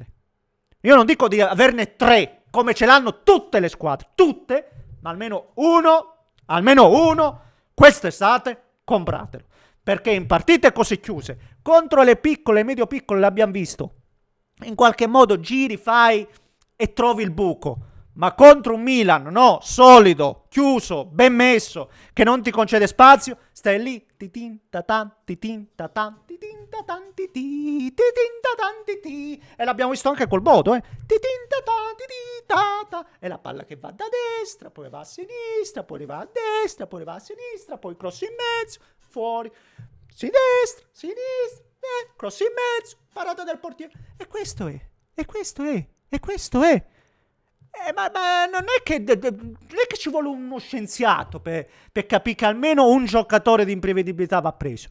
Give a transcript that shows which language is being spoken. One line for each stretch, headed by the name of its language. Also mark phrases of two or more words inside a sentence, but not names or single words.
Italian: Io non dico di averne 3 come ce l'hanno tutte le squadre, tutte, ma almeno uno quest'estate compratelo, perché in partite così chiuse contro le piccole e medio piccole l'abbiamo visto, in qualche modo giri, fai e trovi il buco, ma contro un Milan no, solido, chiuso, ben messo, che non ti concede spazio, stai lì titin tatan titin tatan titin tatan titin tatan titin, e l'abbiamo visto anche col Bodo, titin tatan titin tatan, e la palla che va da destra, poi va a sinistra, poi va a destra, poi va a sinistra, poi cross in mezzo, fuori, sinistra, cross in mezzo, parata del portiere, e questo è. Ma non è che ci vuole uno scienziato per capire che almeno un giocatore di imprevedibilità va preso.